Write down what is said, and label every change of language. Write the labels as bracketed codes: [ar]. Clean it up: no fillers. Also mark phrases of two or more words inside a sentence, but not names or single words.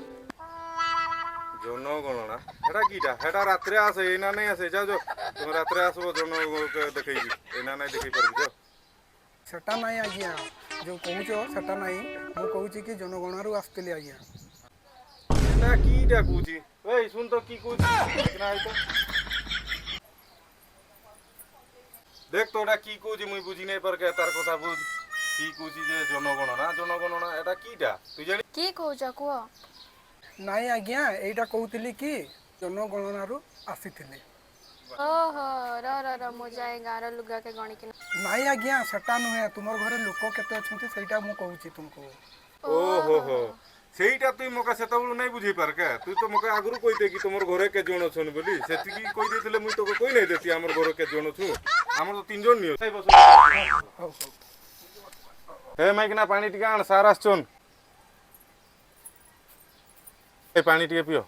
[or] ଜନଗଣନା ହେଟା କିଟା? ହେଟା ରାତିରେ ଆସେ ଏଇନା ନାଇଁ ଆସେ। ଯାଅ ଯାଅ ତମେ ରାତିରେ ଆସିବ ଜନ ଦେଖେଇବି। ଏଇନା ନାଇଁ ଦେଖେଇ ପାରିବି ଯାଅ। ସେଟା ନାଇଁ ଆଜ୍ଞା ଯୋଉ କହୁଛ ସେଟା ନାଇଁ ମୁଁ କହୁଛି କି ଜନଗଣନାରୁ ଆସିଥିଲି ଆଜ୍ଞା। ଏଟା କି ଡାକୁଛି? ଏଇ ଶୁଣ ତ କି କହୁଛି? ଦେଖ ତ ଏଟା କି କଉଚି ମୁଇ ବୁଝି ନହିଁ ପର କେ ତାର କଥା ବୁଝ କି କଉଚି ଜେ ଜନଗଣନା ଏଟା କିଟା ତୁ ଜାଣି की कहुଛ କୁହ? ନାଇଁ ଆଜ୍ଞା ଏଇଟା କହୁଥିଲି କି ଜନଗଣନାରୁ ଆସିଥିଲି। ଓହୋ ର ମୁଁ ଯାଏ ଗାଁର ଲୁଗା କେ ଗଣିକି ନାଇଁ ଆଜ୍ଞା ସେଟା ନୁହେଁ ତୁମର ଘରେ ଲୋକ କେତେ ଅଛନ୍ତି ସେଇଟା ମୁଁ କହୁଛି ତୁମକୁ। ओहो हो ସେଇଟା ତୁଇ ମକା ସେତେବେଳୁ ନାଇଁ ବୁଝେଇ ପାର କେ ତୁଇ ତ ମକା ଆଗରୁ କହିଦେ କି ତମର ଘରେ କେତେ ଜଣ ଅଛନ୍ ବୋଲି ସେତିକି କହିଦେଇଥିଲେ ମୁଇଁ ତୋকে କହି ନାଇଁ ଦେତି ଆମର ଘରେ କେତେ ଜଣ ଅଛୁ ଆମର ତ 3 ଜଣ ନିଅ ହଉ ହଉ ହେ ମାଇକିନା ପାଣି ଟିକେ ଆଣ ସାର୍ ଆସିଛନ୍ ଏ ପାଣି ଟିକେ ପିଅ।